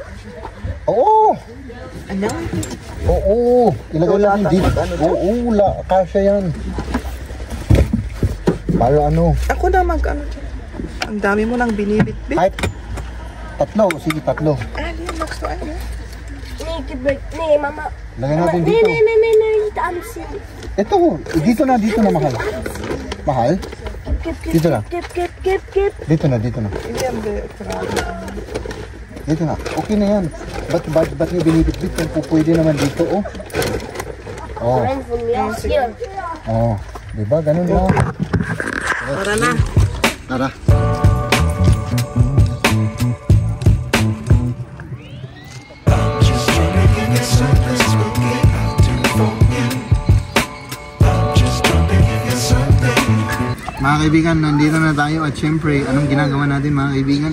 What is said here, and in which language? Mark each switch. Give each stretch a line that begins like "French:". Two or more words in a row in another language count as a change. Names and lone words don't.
Filipino: Oo. Ano? Oo. Ilagay Wala natin tayong dito. ano to? Oo, kasya yan. Para ano. Ako na mag-ano dyan. Ang dami mo nang binibit-bit. Kahit tatlo. Sige, tatlo.
German: Ah, Liam, magst du eine? Nee, gib mir. Nee, Mama.
Filipino: Lagay
German: Mama.
Filipino: natin
German: Nee,
Filipino: dito.
German: nee, nee, nee, nee, nicht anziehen.
Filipino: Ito. Dito na mahal. Mahal?
German: Gib,
Filipino: Dito na.
German: gib.
Filipino: Dito na.
German: Liam,
Filipino: Dito na. Okay na yan. Ba't nyo binibit-bit? Kung pwede naman dito, oh. Oh.
German: Nein, von mir aus hier.
Filipino: Oh. Diba? Ganun lang. Tara na. Tara. Mga kaibigan, nandito na tayo at syempre, anong ginagawa natin mga kaibigan?